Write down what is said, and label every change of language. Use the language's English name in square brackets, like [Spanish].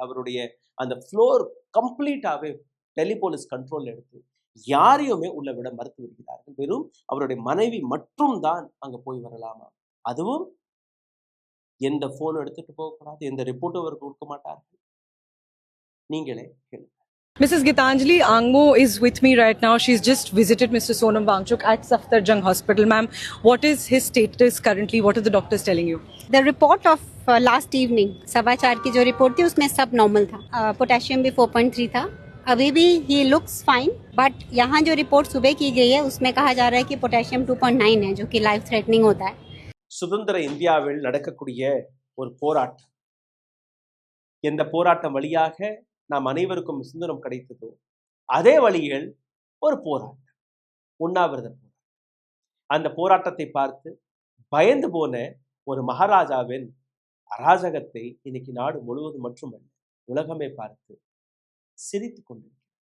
[Tamil] அவருடைய அந்த floor கம்ப்ளீட்டாகவே Delhi police control எடுத்து யாரையுமே உள்ள விட மறுத்து வருகிறார்கள். வெறும் அவருடைய மனைவி மட்டும் தான் அங்க போய் வரலாமா, அதுவும் எந்த போனும் எடுத்துட்டு போகக்கூடாது, எந்த ரிப்போர்ட்டும் அவர் கொடுக்க மாட்டார்கள். நீங்களே கேளுங்க. [English] Mrs. Gitanjali Angmo is with me right now. She's just visited Mr. Sonam Wangchuk at Safdarjung Hospital. Ma'am, what is his status currently? What are the doctors telling you? The report of last evening, [Hindi] 4:15 की जो report थी उसमें सब normal था. Potassium भी 4.3 था. अभी भी [English] ही looks fine, but [Hindi] यहाँ जो रिपोर्ट सुबह की गई है उसमें कहा जा रहा है कि पोटेशियम 2.9 है, जो कि लाइफ थ्रेटनिंग होता है. [Tamil] சுதந்திர இந்தியாவில் நடக்கக்கூடிய ஒரு போராட்டம், எந்த போராட்டம் வழியாக நாம் அனைவருக்கும் சுதந்திரம் கிடைத்ததோ அதே வழியில் ஒரு போராட்டம், உண்ணாவிரத போராட்டம். அந்த போராட்டத்தை பார்த்து பயந்து போன ஒரு மகாராஜாவின் அராஜகத்தை இன்னைக்கு நாடு முழுவதும் மட்டுமல்ல உலகமே பார்த்து சிரித்து கொண்டிருக்கிறது.